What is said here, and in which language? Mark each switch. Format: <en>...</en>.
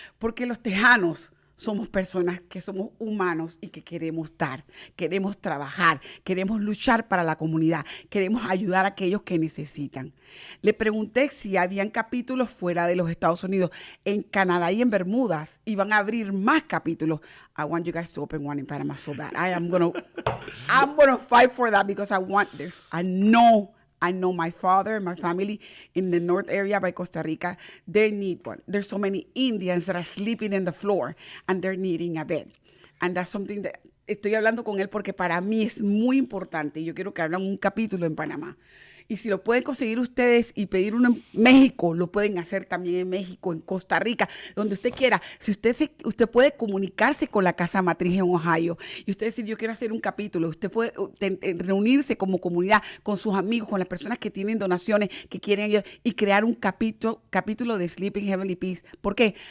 <es>Porque los tejanos somos personas que somos humanos y que queremos dar, queremos trabajar, queremos luchar para la comunidad, queremos ayudar a aquellos que necesitan. Le pregunté si habían capítulos fuera de los Estados Unidos, en Canadá y en Bermudas, y van a abrir más capítulos.</es> <en>I want you guys to open one in Panama so bad. I'm gonna fight for that because I want this. I know my father and my family in the north area by Costa Rica, they need one. There's so many Indians that are sleeping in the floor and they're needing a bed. And that's something that</en> <es>estoy hablando con él porque para mí es muy importante. Yo quiero que hagan un capítulo en Panamá. Y si lo pueden conseguir ustedes y pedir uno en México, lo pueden hacer también en México, en Costa Rica, donde usted quiera. Si usted puede comunicarse con la casa matriz en Ohio y usted decir, yo quiero hacer un capítulo, usted puede reunirse como comunidad con sus amigos, con las personas que tienen donaciones, que quieren ayudar y crear un capítulo de Sleeping Heavenly Peace. ¿Por qué?</es>